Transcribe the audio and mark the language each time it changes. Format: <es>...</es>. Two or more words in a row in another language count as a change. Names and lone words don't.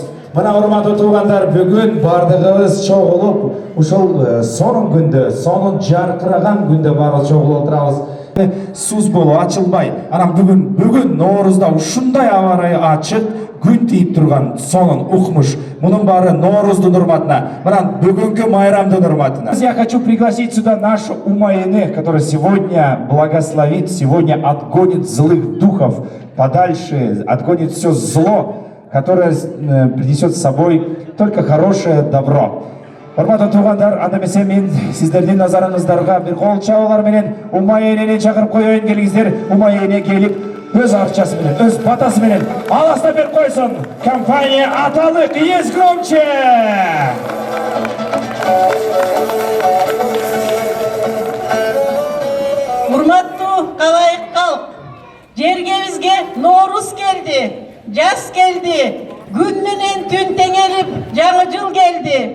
<ky>Мына урматтуу туугандар, бүгүн бардыгыбыз чогулуп, ушул сонун күндө, сонун жаркыраган күндө бары чогулуп отурабыз. Суз болуп ачылбай, анан бүгүн Наурызда ушундай аба ырайы ачык, күн тийип турган сонун укмуш. Мунун баары Нооруздун урматына, мына бүгүнкү майрамдын урматына.</ky> <ru>Я хочу пригласить сюда нашу Умайыны, который сегодня благословит, сегодня отгонит злых духов подальше, отгонит все зло, которое принесет с собой только хорошее добро.</ru> <ky>Урматтуу туугандар, анда эмесе мен сиздердин назарыңыздарга бир кол чабуулар менен Умай энени чакырып коеюн, келиңиздер. Умай эне келип өз акчасы менен, өз батасы менен аласта берип койсун.</ky> <ru>Компания Аталык, есть громче!</ru> <ky>Урматтуу калайык калк, жергебизге Нооруз келди, жаз келди, күн менен түн теңелип, жаңы жыл келди.</ky>